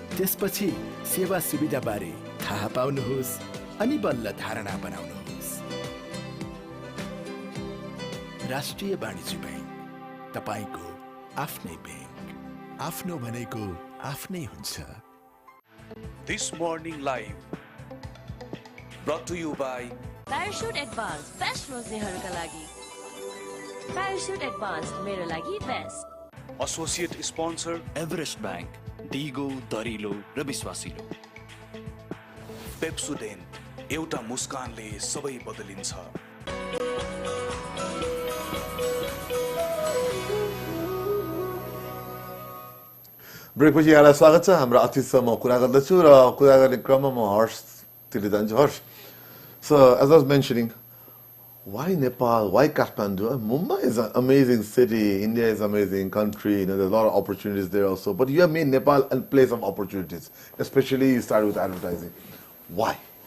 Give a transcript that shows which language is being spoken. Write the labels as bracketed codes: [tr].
[ne] त्यसपछि सेवा सुविधा बारे थाहा पाउनुहोस् अनि बल्ल धारणा बनाउनुहोस्। राष्ट्रिय वाणिज्य बैंक तपाईको आफ्नै बैंक, आफ्नो भनेको आफ्नै हुन्छ। [en] This morning live brought to you by [ne] Parachute Advance best रोज्नेहरूका लागि। Parachute Advance मेरो लागि best. [en] associate sponsor [ne] Everest bank दिगो दरिलो र विश्वासिलो। पेप्सोडेन्ट एउटा मुस्कानले सबै बदलिन्छ। ब्रेकपछि यहाँलाई स्वागत छ। हाम्रो अतिथिसँग म कुरा गर्दछु र कुरा गर्ने क्रममा म हर्षतिर जान्छु। [en] Harsh, so as I was mentioning, why Nepal? Why Kathmandu? Mumbai is an amazing city. India is an amazing country. You know, there's a lot of opportunities there also. But you have made Nepal a place of opportunities. Especially you started with advertising. Why?